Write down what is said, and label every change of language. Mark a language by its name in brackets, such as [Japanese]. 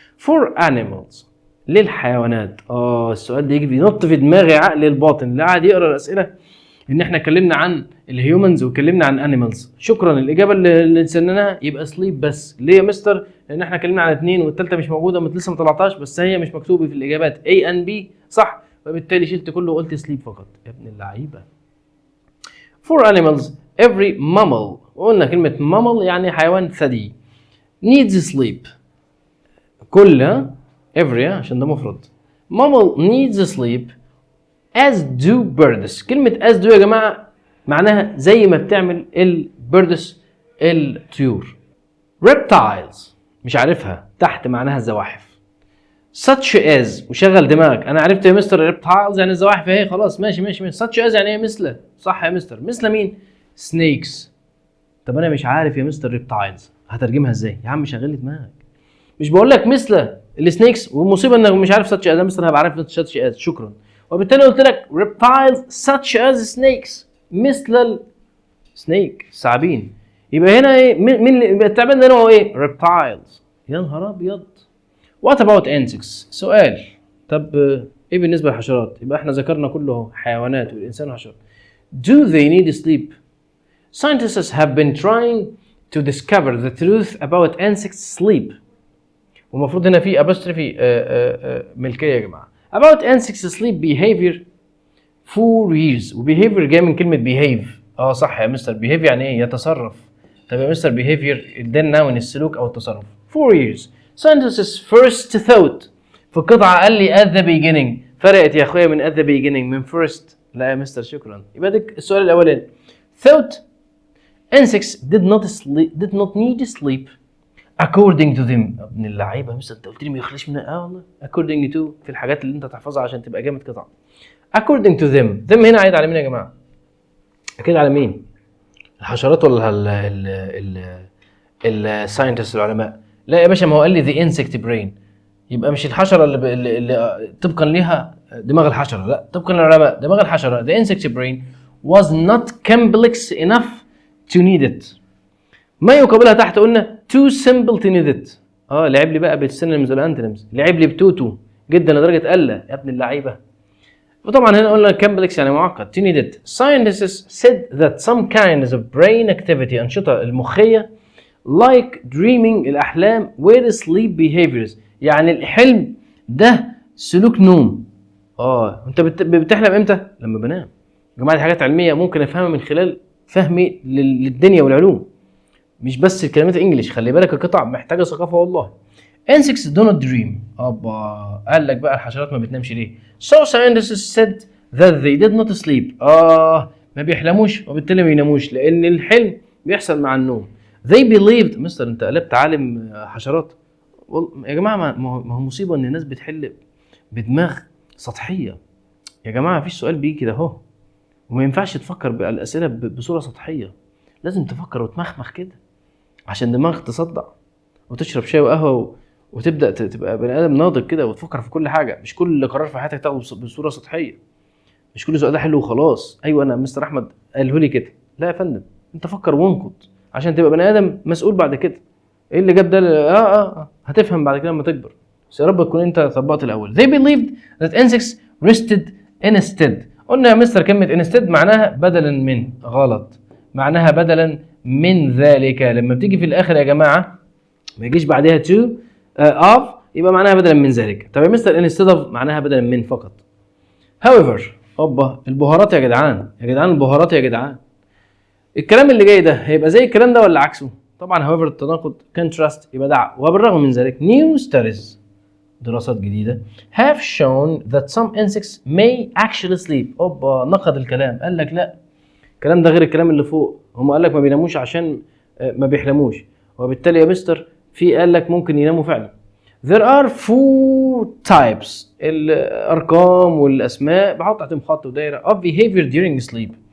[English] for animals [Arabic] للحيوانات. السؤال ده يجي بينط في دماغي عقل الباطن اللي قاعد يقرا الاسئله، ان احنا اتكلمنا عن الهيومنز واتكلمنا عن انيمالز. شكرا، الاجابه اللي نسيناها يبقى سليب بس. ليه يا مستر؟ لان احنا اتكلمنا عن 2 والثالثه مش موجوده، لسه ما طلعتهاش، بس هي مش مكتوبه في الاجابات [English] A and B [Arabic] صح، فبالتالي شلت كله وقلت سليب فقط. يا ابن اللعيبه. [English] for animals every mammal، [Arabic] وقلنا كلمه [English] mammal [Arabic] يعني حيوان ثدي، [English] needs sleep. [Arabic] كل every عشان ده مفرد. [English] mammal needs sleep as do birds. [Arabic] كلمة as do يا جماعة معناها زي ما بتعمل البيردس الطيور. reptiles مش عارفها، تحت معناها الزواحف. such as وشغل دماغك، انا عرفت يا مستر reptiles يعني الزواحف اهي، خلاص ماشي. such as يعني ايه؟ مثل. صح يا مستر، مثل مين؟ snakes. طب انا مش عارف يا مستر reptiles هترجمها ازاي؟ يا عم شغل دماغك، مش بقول لك مثل السنيكس، والمصيبه انك مش عارف such as. مستر هبقى عارف such as. شكرا. وبالتالي قلت لك [English] reptiles such as snakes، [Arabic] مثل السنيك، الثعابين. يبقى هنا ايه؟ مين يبقى التعبان ده نوعه ايه؟ reptiles. يا نهار ابيض. [English] what about insects؟ [Arabic] سؤال. طب ايه بالنسبه للحشرات؟ يبقى احنا ذكرنا كله حيوانات والانسان وحشرات. [English] do they need sleep؟ scientists have been trying to discover the truth about insects sleep. [Arabic] ومفروض هنا في apostrophe ملكيه يا جماعه. [English] about insects sleep behavior for years. [Arabic] وbehavior جاي من كلمه behave. صح يا مستر. behave يعني ايه؟ يتصرف. طب يا مستر behavior ده النون السلوك او التصرف. [English] 4 years scientists first thought. [Arabic] في القطعه قال لي [English] at the beginning. [Arabic] فرقت يا اخويا من at the beginning من first. لا يا مستر شكرا. يبقى ده السؤال الاولاني. [English] thought insects did not need sleep according to them. [Arabic] ابن اللعيبه يا مستر انت قلت لي ما يخليش من والله according to في الحاجات اللي انت تحفظها عشان تبقى جامد قطعه. [English] according to them [Arabic] هنا عايد على مين يا جماعه؟ اكيد على مين؟ الحشرات ولا الساينتست العلماء؟ لا يا باشا ما هو قال لي [English] the insect brain. [Arabic] يبقى مش الحشره اللي طبقا ليها دماغ الحشره، لا طبقا للعلماء دماغ الحشره [English] the insect brain was not complex enough to need it. [Arabic] ما يقابلها تحت قلنا [English] too simple to need it. [Arabic] لعب لي بقى بالسينونيمز والانتونيمز. لعب لي بتوتو جدا لدرجه قله يا ابن اللعيبه. وطبعا هنا قلنا complex يعني معقد. [English] to need it. Scientists said that some kinds of brain activity [Arabic] أنشطة المخية [English] like dreaming [Arabic] الأحلام [English] were sleep behaviors. [Arabic] يعني الحلم ده سلوك نوم. انت بتحلم امتى؟ لما بنام. يا جماعه دي حاجات علميه ممكن افهمها من خلال فهمي للدنيا والعلوم، مش بس الكلمات الانجليش. خلي بالك القطع محتاجه ثقافه والله. [English] insects do not dream. [Arabic] قال لك بقى الحشرات ما بتنامش ليه؟ [English] so scientists said that they did not sleep. [Arabic] ما بيحلموش وبالتالي ما بيناموش لان الحلم بيحصل مع النوم. [English] they believed. [Arabic] مستر انت قلبت عالم حشرات يا جماعه. ما هو مصيبه ان الناس بتحل بدماغ سطحيه يا جماعه. مفيش سؤال بيجي كده اهو وما ينفعش تفكر بالاسئله بصوره سطحيه. لازم تفكر وتمخمخ كده عشان دماغك تصدع وتشرب شاي وقهوه وتبدا تبقى بني ادم ناضج كده وتفكر في كل حاجه. مش كل قرار في حياتك تاخده بصوره سطحيه. مش كل سؤال ده حلو وخلاص. ايوه انا مستر احمد قاله لي كده. لا يا فندم انت فكر وانقد عشان تبقى بني ادم مسؤول بعد كده. ايه اللي جاب ده؟ هتفهم بعد كده لما تكبر. بس يا رب تكون انت طبقت الاول. [English] they believed that insects rested instead. [Arabic] قلنا يا مستر كلمه instead معناها بدلا من. غلط. معناها بدلا من ذلك. لما بتيجي في الاخر يا جماعه ما يجيش بعدها to of يبقى معناها بدلا من ذلك. طب يا مستر instead of معناها بدلا من فقط. however البهارات يا جدعان البهارات يا جدعان. الكلام اللي جاي ده هيبقى زي الكلام ده ولا عكسه؟ طبعا however التناقض contrast يبقى ده. وبالرغم من ذلك [English] new studies [Arabic] دراسات جديدة [English] have shown that some insects may actually sleep. [Arabic] نقد الكلام قال لك لا الكلام ده غير الكلام اللي فوق. هم قال لك ما بيناموش عشان ما بيحلموش وبالتالي يا مستر في قال لك ممكن يناموا فعلا. [English] there are 4 types. [Arabic] الارقام والاسماء بحط تحتهم خط ودايره [English] of behavior during sleep.